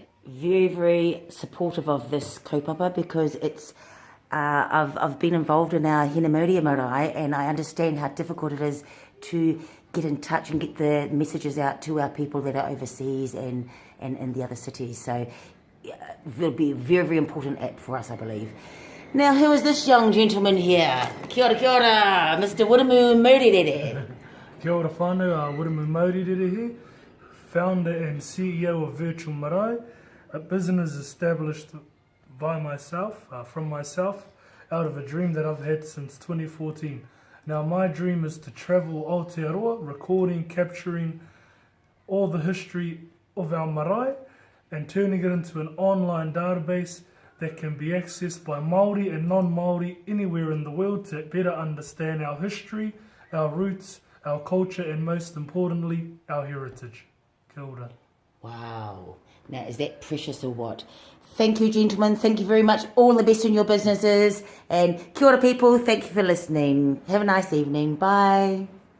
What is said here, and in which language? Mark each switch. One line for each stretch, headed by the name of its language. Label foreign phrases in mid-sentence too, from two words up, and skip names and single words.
English: Very, very supportive of this kaupapa, because it's I've been involved in our Hinamauria marae, and I understand how difficult it is to get in touch and get the messages out to our people that are overseas and in the other cities. So it'll be a very, very important app for us, I believe. Now, who is this young gentleman here?
Māori: Kia ora, Mr. Wiremu Maurerere. Kia ora whānau,
English: Wiremu Maurerere here, founder and CEO of Virtual Marae, a business established by myself, from myself, out of a dream that I've had since 2014. Now, my dream is to travel Aotearoa, recording, capturing all the history of our marae and turning it into an online database that can be accessed by Māori and non-Māori anywhere in the world to better understand our history, our roots, our culture, and most importantly, our heritage.
Māori: Kia ora.
English: Wow. Now, is that precious or what? Thank you, gentlemen. Thank you very much. All the best in your businesses.
Māori: And kia ora,
English: people. Thank you for listening. Have a nice evening. Bye.